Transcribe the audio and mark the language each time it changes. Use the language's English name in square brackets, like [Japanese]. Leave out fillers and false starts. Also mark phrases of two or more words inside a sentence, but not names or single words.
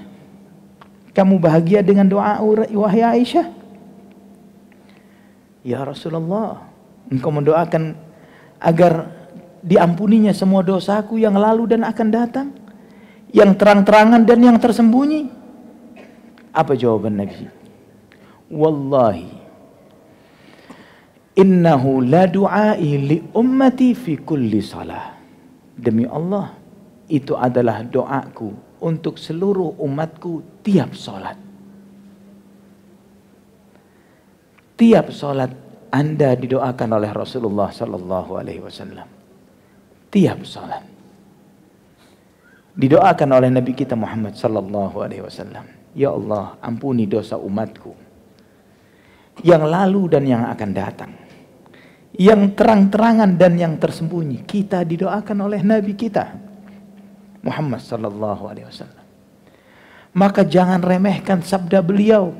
[Indonesian] Kamu bahagia dengan doa wahai Aisyah? [Arabic] يا رسول الله, [Indonesian] engkau mendoakan agar diampuninya semua dosaku yang lalu dan akan datang, yang terang-terangan dan yang tersembunyi. Apa jawaban Nabi? [Arabic] والله إنه لدعائي لأمتي في كل صلاة. [Indonesian] Demi Allah, itu adalah doaku untuk seluruh umatku tiap salat. Tiap salat Anda didoakan oleh Rasulullah [Arabic] صلى الله عليه وسلم. [Indonesian] Tiap salat didoakan oleh Nabi kita Muhammad [Arabic] صلى الله عليه وسلم. [Indonesian] Ya Allah, ampuni dosa umatku yang lalu dan yang akan datang, yang terang-terangan dan yang tersembunyi. Kita didoakan oleh Nabi kita Muhammad [Arabic] صلى الله عليه وسلم. [Indonesian] Maka jangan remehkan sabda beliau.